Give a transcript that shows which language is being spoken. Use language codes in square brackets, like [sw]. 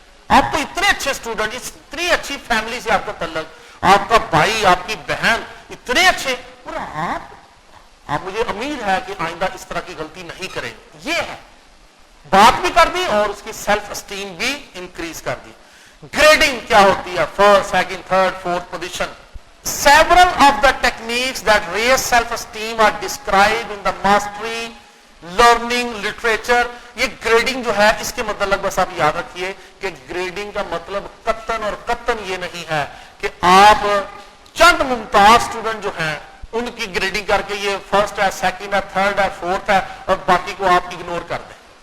[ur] آپ تو اتنے اچھے اسٹوڈنٹ, اتنی اچھی فیملی سے آپ کا تعلق, آپ کا بھائی آپ کی بہن اتنے اچھے, اور آپ مجھے امید ہے کہ آئندہ اس طرح کی غلطی نہیں کریں. یہ ہے, بات بھی کر دی اور اس کی سیلف اسٹیم بھی انکریز کر دی. گریڈنگ کیا ہوتی ہے, first, second, third, fourth position. [en] Several of the techniques that raise self-esteem are described in the mastery learning literature. [ur] یہ گریڈنگ جو ہے اس کے متعلق بس آپ یاد رکھیے کہ گریڈنگ کا مطلب قطعاً اور قطعاً یہ نہیں ہے کہ آپ چند ممتاز اسٹوڈنٹ جو ہیں ان کی گریڈنگ کر کے یہ فرسٹ ہے, سیکنڈ ہے, تھرڈ ہے, فورتھ ہے, اور باقی کو آپ اگنور کر دیں.